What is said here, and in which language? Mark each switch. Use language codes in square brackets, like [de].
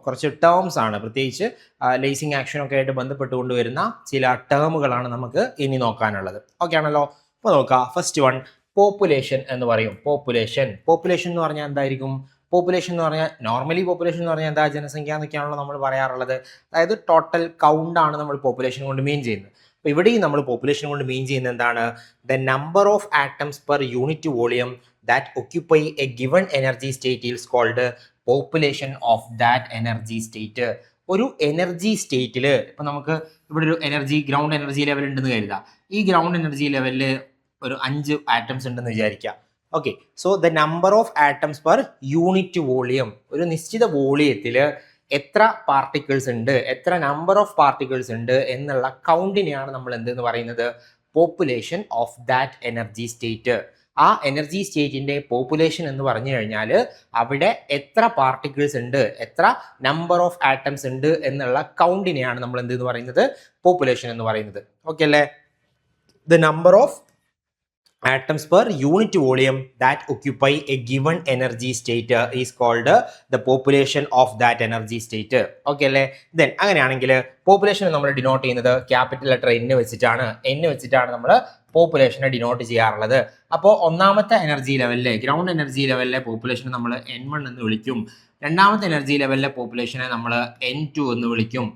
[ml] കുറച്ച് ടേംസ് ആണ്, പ്രത്യേകിച്ച് ലേസിങ് ആക്ഷനൊക്കെ ആയിട്ട് ബന്ധപ്പെട്ടുകൊണ്ട് വരുന്ന ചില ടേമുകളാണ് നമുക്ക് ഇനി നോക്കാനുള്ളത്. ഓക്കെ ആണല്ലോ? അപ്പോൾ നോക്കാം. ഫസ്റ്റ് വൺ, പോപ്പുലേഷൻ എന്ന് പറയും. പോപ്പുലേഷൻ എന്ന് പറഞ്ഞാൽ എന്തായിരിക്കും? പോപ്പുലേഷൻ എന്ന് പറഞ്ഞാൽ നോർമലി പോപ്പുലേഷൻ എന്ന് പറഞ്ഞാൽ എന്താ? ജനസംഖ്യ എന്നൊക്കെയാണല്ലോ നമ്മൾ പറയാറുള്ളത്. അതായത് ടോട്ടൽ കൗണ്ട് ആണ് നമ്മൾ പോപ്പുലേഷൻ കൊണ്ട് മീൻ ചെയ്യുന്നത്. അപ്പോൾ ഇവിടെയും നമ്മൾ പോപ്പുലേഷൻ കൊണ്ട് മീൻ ചെയ്യുന്നത് എന്താണ്? [en] The number of atoms per unit volume that occupy a given energy state is called population of that energy state. [ml] ഒരു എനർജി സ്റ്റേറ്റിൽ ഇപ്പം നമുക്ക് ഇവിടെ ഒരു ഗ്രൗണ്ട് എനർജി ലെവൽ ഉണ്ടെന്ന് കരുതാം. ഈ ഗ്രൗണ്ട് എനർജി ലെവലിൽ ഒരു 5 ആറ്റംസ് ഉണ്ടെന്ന് വിചാരിക്കുക. Okay, [en] so the number of atoms per unit volume, [ml] ഒരു നിശ്ചിത വോളിയത്തിൽ എത്ര പാർട്ടിക്കിൾസ് ഉണ്ട്, എത്ര നമ്പർ ഓഫ് പാർട്ടിക്കിൾസ് ഉണ്ട് എന്നുള്ള കൗണ്ടിനെയാണ് നമ്മൾ എന്തെന്ന് പറയുന്നത്? [en] Population of that energy state. [ml] ആ എനർജി സ്റ്റേറ്റിന്റെ പോപ്പുലേഷൻ എന്ന് പറഞ്ഞു കഴിഞ്ഞാൽ അവിടെ എത്ര പാർട്ടിക്കിൾസ് ഉണ്ട്, എത്ര നമ്പർ ഓഫ് ആറ്റംസ് ഉണ്ട് എന്നുള്ള കൗണ്ടിനെയാണ് നമ്മൾ എന്തെന്ന് പറയുന്നത്? പോപ്പുലേഷൻ എന്ന് പറയുന്നത്. ഓക്കെ അല്ലേ? [en] The number of atoms per unit volume that occupy a given energy state is called the population of that energy state. [ml] Okay അല്ലേ? ദെൻ അങ്ങനെയാണെങ്കിൽ പോപ്പുലേഷൻ നമ്മൾ ഡിനോട്ട് ചെയ്യുന്നത് ക്യാപിറ്റൽ ലെറ്റർ N വെച്ചിട്ടാണ് നമ്മൾ പോപ്പുലേഷനെ ഡിനോട്ട് ചെയ്യാറുള്ളത്. അപ്പോൾ ഒന്നാമത്തെ എനർജി ലെവലിലെ ഗ്രൗണ്ട് എനർജി ലെവലിലെ പോപ്പുലേഷനെ നമ്മൾ N1 എന്ന് വിളിക്കും. രണ്ടാമത്തെ എനർജി ലെവലിലെ പോപ്പുലേഷനെ നമ്മൾ N2 എന്ന് വിളിക്കും.